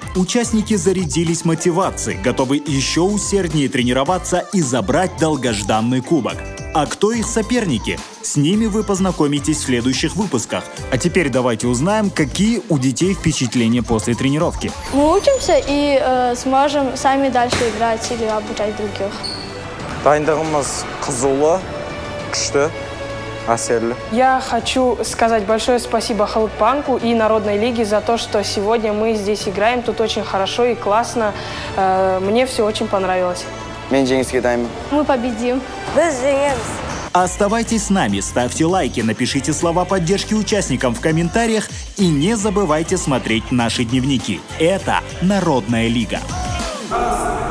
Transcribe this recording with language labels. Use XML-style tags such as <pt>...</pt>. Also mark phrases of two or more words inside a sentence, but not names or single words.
<ru>Участники зарядились мотивацией, готовы еще усерднее тренироваться и забрать долгожданный кубок. А кто их соперники? С ними вы познакомитесь в следующих выпусках. А теперь давайте узнаем, какие у детей впечатления после тренировки. Мы учимся и сможем сами дальше играть или обучать других.</ru> <kk>Дайындығымыз қызулы, күшті, әсерлі.</kk> <ru>Я хочу сказать большое спасибо Халықбанку и Народной лиге за то, что сегодня мы здесь играем. Тут очень хорошо и классно. Мне все очень понравилось.</ru> <kk>Мен жеңіске дайынмын.</kk> <ru>Мы победим.</ru> <kk>Біз жеңеміз.</kk> <ru>Оставайтесь с нами, ставьте лайки, напишите слова поддержки участникам в комментариях и не забывайте смотреть наши дневники. Это Народная лига.</ru>